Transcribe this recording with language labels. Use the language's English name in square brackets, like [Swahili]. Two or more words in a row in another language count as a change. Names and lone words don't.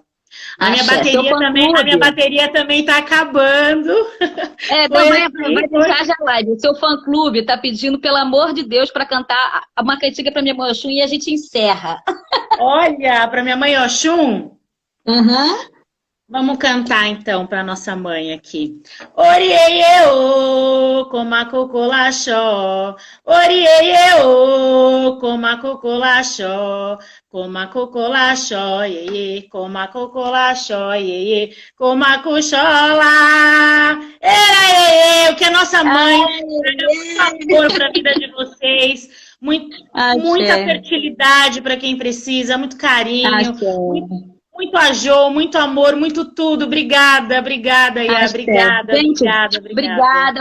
[Portuguese] A minha bateria também tá acabando. Então vai deixar já live. O seu fã-clube tá pedindo, pelo amor de Deus, para cantar uma cantiga para minha mãe Oxum e a gente encerra. Olha, para minha mãe Oxum? Uhum. Vamos cantar então para nossa mãe aqui. [Yoruba] Orieieo, comacocolachó. Orieieo, comacocolachó. Comacocolachó, iê, comacocolachó, iê, comacoxolá. [Portuguese] Era, o que a nossa mãe traga muito amor para a vida de vocês. Muita fertilidade para quem precisa, muito carinho, muito ajô, muito amor, muito tudo. Obrigada, Iá. Obrigada.